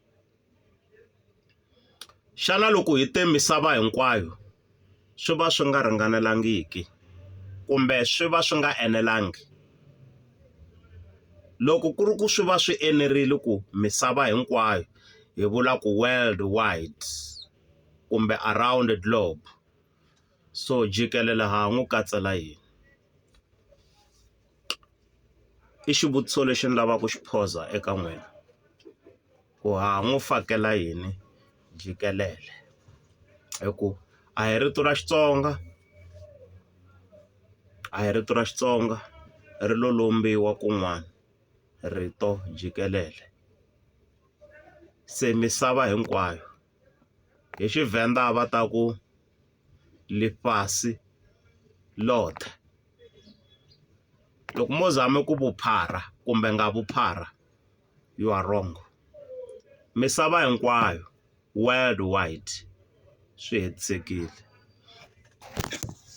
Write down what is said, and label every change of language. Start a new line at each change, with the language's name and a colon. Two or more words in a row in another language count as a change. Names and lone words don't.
Tsonga: Xana loko hi te misava hinkwayo swi va swi nga ringanelangiki kumbe swi va swi nga enelangi? Loko ku ri ku swi va swi enerile ku misava hinkwayo hi vula ku
English: world wide kumbe around the globe,
Tsonga: so jikelele ha n'wi katsela yini? I xivutiso lexi ni lavaka ku xi phosa eka n'wina ku ha n'wi fakela yini jikelele, hi ku a hi rito ra Xitsonga, a hi rito ra Xitsonga ri lo lombiwa kun'wana rito jikelele. Se misava hinkwayo hi Xivenda va ta ku
Venda: lifasi lote.
Tsonga: Loko mo zame ku vuphara kumbe nga vuphara
English: you are wrong.
Tsonga: Misava hinkwayo
English: world wide
Tsonga: swi hetisekile.